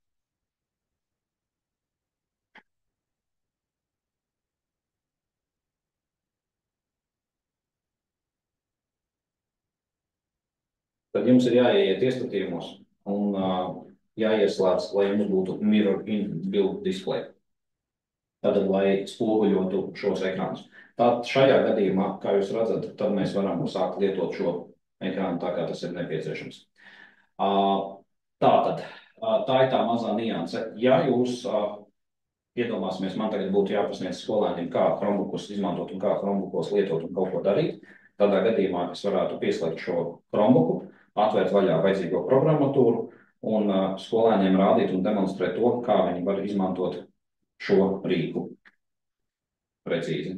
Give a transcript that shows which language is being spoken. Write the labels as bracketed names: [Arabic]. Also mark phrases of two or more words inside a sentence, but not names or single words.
[Latvian] Tad jums ir jāieiet iestatījumos un jāieslēdz, lai jums būtu [English] mirror in-build display. [Latvian] Tātad, lai spoguļotu šos ekrānus. Tad šajā gadījumā, kā jūs redzat, tad mēs varam sākt lietot šo ekrānu tā, kā tas ir nepieciešams. Tātad, tā ir tā mazā nianse. Ja jūs iedomāsimies, man tagad būtu jāpasniedz skolēniem, kā Chromebookus izmantot un kā Chromebookos lietot un kaut ko darīt, Tādā gadījumā es varētu pieslēgt šo Chromebooku, atvērt vaļā vajadzīgo programmatūru un skolēniem rādīt un demonstrēt to, kā viņi var izmantot šo rīku precīzi.